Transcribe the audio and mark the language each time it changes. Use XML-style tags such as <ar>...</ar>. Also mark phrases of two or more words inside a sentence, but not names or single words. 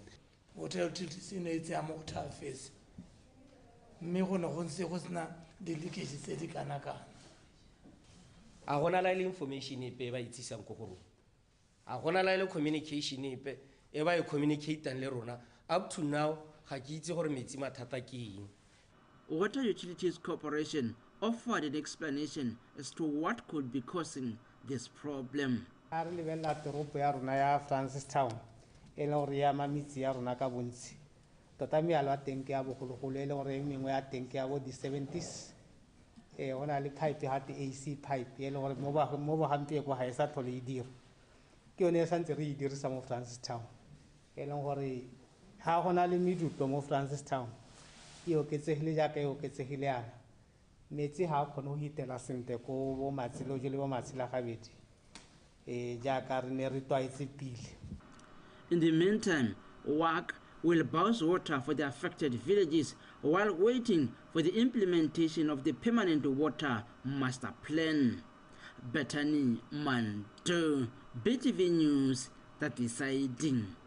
<tn>Water utilities ne itse a mo go thafetse mme go ne go ntse go sena di-leakage tse di kana-kana. A gona la ile information epe ba itsisang ko go rona, a gona la ile communication epe e ba e communicateang le rona.</tn> <en>Up to now</en> <tn>ga ke itse gore metsi mathata ke eng.</tn> <en>Water Utilities Corporation offered an explanation as to what could be causing this problem.</en> <tn>A re lebella toropo ya rona ya Francistown e le gore ya mamitsi ya rona ka bontsi tota mealo a teng ke ya bogologolo e le gore e mengwe ya teng ke ya bo di-70s. Ona le pipe ha di AC pipe e le gore mo ba hampe go ha e sa tlhole e dira ke yone e santse re e dirisa mo Francistown e leng gore ha gona le meduto mo Francistown e oketsegile jaaka e oketsegile yana metsi ha kgone go hitela sentle ko bo Matsiloje le bo Matsilagabedi jaaka re ne re twaetse pile.</tn> <en>In the meantime, WAC will bowse water for the affected villages while waiting for the implementation of the permanent water master plan. Bethany Mando, BTV News, Tatisiding.</en>